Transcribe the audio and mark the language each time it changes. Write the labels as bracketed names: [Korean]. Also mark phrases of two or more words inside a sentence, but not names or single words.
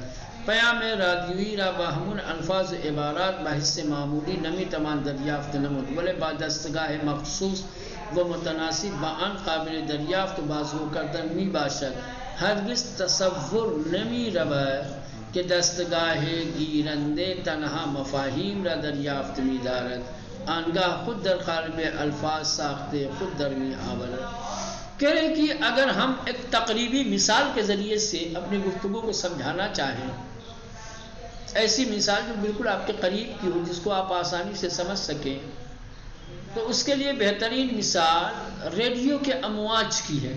[Persian] پیام رادیویی را با همون الفاظ و عبارات با حس معمولی نمیتوان دریافت نمود ولی با دستگاه مخصوص و متناسب با آن قابل دریافت و بازگو کردن می باشد. هرگز تصور نمی رود که دستگاه گیرنده تنها مفاهیم را دریافت می دارد، آنگاه خود در قالب الفاظ ساخته خود در می آورد. [Urdu] کہہ رہے کہ اگر ہم ایک تقریبی مثال کے ذریعے سے اپنی گفتگو کو سمجھانا چاہیں، ایسی مثال جو بالکل آپ کے قریب کی ہو جس کو آپ آسانی سے سمجھ سکیں، تو اس کے لیے بہترین مثال ریڈیو کے امواج کی ہے.